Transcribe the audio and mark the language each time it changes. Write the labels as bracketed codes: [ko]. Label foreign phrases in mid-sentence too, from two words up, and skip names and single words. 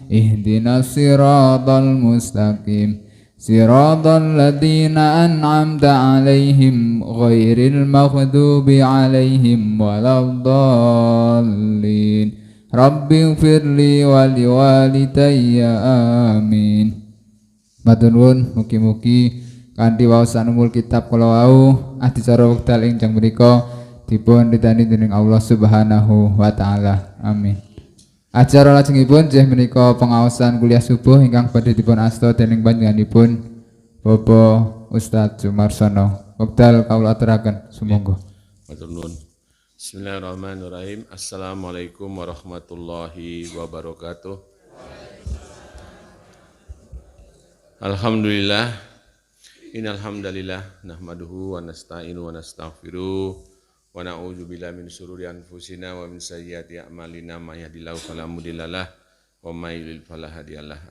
[ar] اهدنا الصراط المستقيم. صراط الذين أنعمت عليهم غير المغضوب عليهم ولا الضالين. رب اغفر لي ولوالدي, amin. [jv] Matur nuwun, mugi-mugi kanthi waosan [ar] أم الكتاب [jv] kala wau adicara wekdal enjang menika dipun ridani dening Allah [ar] سبحانه وتعالى, [jv] amin. Acara lajengipun inggih menika pengaosan kuliah subuh ingkang badhe dipun asta dening panjenenganipun Bapak Ustadz Sumarsono. Wekdal kawula aturaken, sumangga. Matur nuwun. [ar] بسم الله الرحمن الرحيم. السلام عليكم ورحمة الله وبركاته. Alhamdulillah. إن الحمد لله نحمده ونستعينه ونستغفره ونعوذ بالله من شرور أنفسنا ومن سيئات أعمالنا من يهده الله فلا مضل له ومن يضلل فلا هادي له.